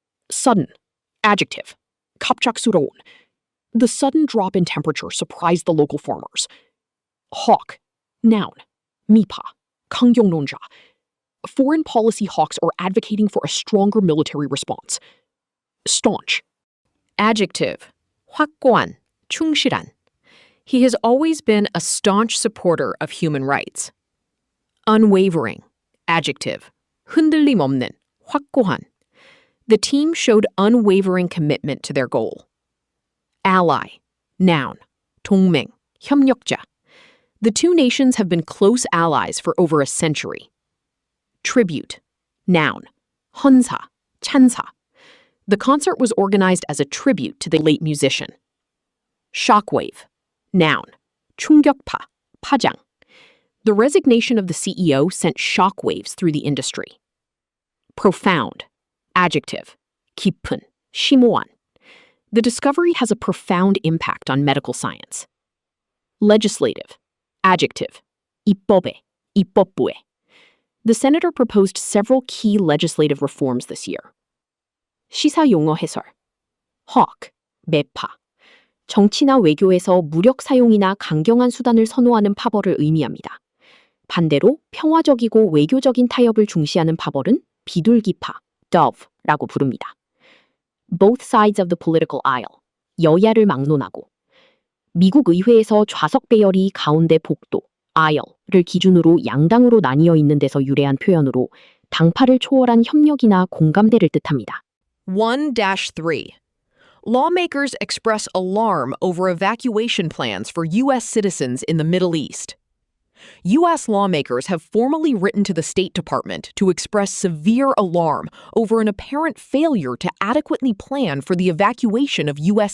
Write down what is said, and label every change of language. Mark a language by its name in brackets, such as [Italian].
[English] Sudden. Adjective. [Korean] 갑작스러운. [English] The sudden drop in temperature surprised the local farmers. Hawk. Noun. [Korean] 미파, 강경론자. [English] Foreign policy hawks are advocating for a stronger military response. Staunch. Adjective, [Korean] 확고한, 충실한. [English] He has always been a staunch supporter of human rights. Unwavering, adjective, [Korean] 흔들림 없는, 확고한. [English] The team showed unwavering commitment to their goal. Ally, noun, [Korean] 동맹, 협력자. [English] The two nations have been close allies for over a century. Tribute, noun, [Korean] 헌사, 찬사. [English] The concert was organized as a tribute to the late musician. Shockwave, noun, [Korean] 충격파, 파장. [English] The resignation of the CEO sent shockwaves through the industry. Profound, adjective, [Korean] 깊은, 심오한. [English] The discovery has a profound impact on medical science. Legislative, adjective, [Korean] 입법에, 입법부에. [English] The senator proposed several key legislative reforms this year. [Korean] 시사 용어 해설. hawk, 매파. 정치나 외교에서 무력 사용이나 강경한 수단을 선호하는 파벌을 의미합니다. 반대로 평화적이고 외교적인 타협을 중시하는 파벌은 비둘기파, dove라고 부릅니다. [English] Both sides of the political aisle, [Korean] 여야를 막론하고. 미국 의회에서 좌석 배열이 가운데 복도, aisle를 기준으로 양당으로 나뉘어 있는 데서 유래한 표현으로 당파를 초월한 협력이나 공감대를 뜻합니다. [English] 1-3. Lawmakers express alarm over evacuation plans for U.S. citizens in the Middle East. U.S. lawmakers have formally written to the State Department to express severe alarm over an apparent failure to adequately plan for the evacuation of U.S.